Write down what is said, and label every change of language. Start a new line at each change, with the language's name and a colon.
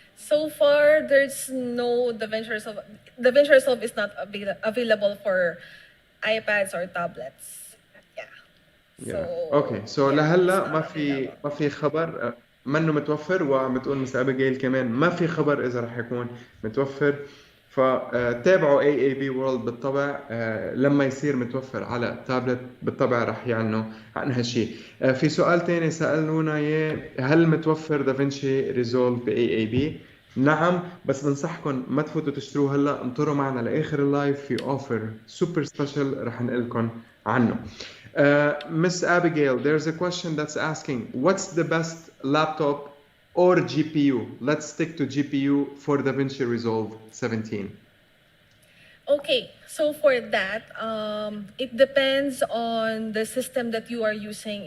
English: So far, there's no Davinci Resolve. Davinci Resolve is not available for iPads or tablets. Yeah.
Arabic: اوكي سو لهلا ما في خبر منه متوفر، وعم بتقول مس ابيجيل كمان ما في خبر اذا رح يكون متوفر. فتابعوا AABWORLD بالطبع، لما يصير متوفر على تابلت بالطبع رح يعلنوا عن هالشيء. في سؤال تاني سألونا اياه، هل متوفر دافنشي ريزولف ب AAB؟ نعم، بس بنصحكم ما تفوتوا تشتروه هلا، انطروا معنا لاخر اللايف، في اوفر سوبر سبيشال رح نقول لكم عنه.
English: Miss Abigail, there's a question that's asking, what's the best laptop or GPU? Let's stick to GPU for Davinci Resolve 17. Okay, so for that, it depends on the system that you are using.